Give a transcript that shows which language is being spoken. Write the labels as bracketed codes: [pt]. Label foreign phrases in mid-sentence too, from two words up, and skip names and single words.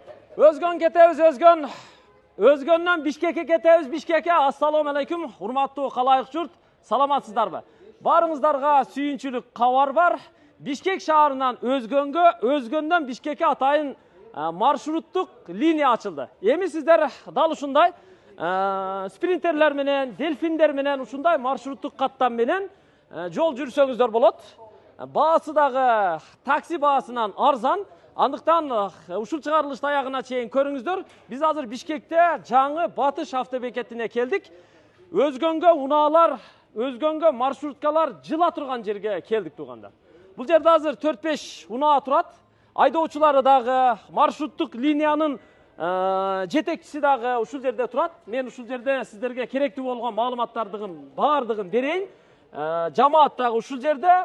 [ky] Özgön ketebиз, özgön. Özgöндөн Бишкекке кетебиз, Бишкекке. Ассаламу алейкум, урматтуу калайык журт. Саламатсыздарбы? Барыңыздарга сүйүнчүлүк кабар бар. Бишкек шаарынан Özgөнгө, Özgөндөн Бишкекке атайын маршруттук линия ачылды. Эми сиздер дал ушундай спринтерлер менен, дельфиндер менен ушундай маршруттук каттам менен жол жүрсөңүздөр болот. Баасы дагы такси баасынан арзан. Андыктан ушул чыгарылышты аягына чейин көрүңүздөр. Биз азыр Бишкекте жаңы Батыш автобекетине келдик. Özgөнгө унаалар, Özgөнгө маршруткалар жыла турган жерге келдик туугандар. Бул жерде азыр 4-5 унаа турат. Айдоочулары дагы маршруттук линиянын жетекчиси дагы ушул жерде турат. Мен ушул жерде сиздерге керектүү болгон маалыматтардын баардыгын берейин. Жамаат дагы ушул жерде.